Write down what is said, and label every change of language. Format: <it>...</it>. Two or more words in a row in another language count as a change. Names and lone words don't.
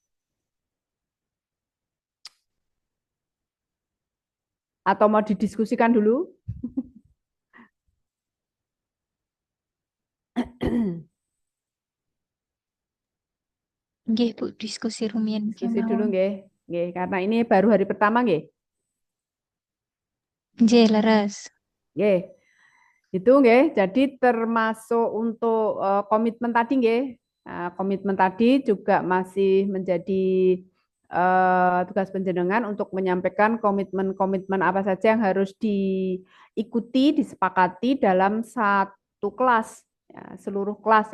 <id>Atau mau didiskusikan dulu?</id> <jv>Nggih, Bu, diskusi rumiyin</jv> <id>Diskusi dulu nggih. Nggih, karena ini baru hari pertama nggih.</id> <jv>Nggih, leres. Nggih.</jv> <id>Itu nggih, jadi termasuk untuk komitmen tadi nggih. Komitmen tadi juga masih menjadi tugas panjenengan untuk menyampaikan komitmen-komitmen apa saja yang harus diikuti, disepakati dalam satu kelas, ya, seluruh kelas.</id>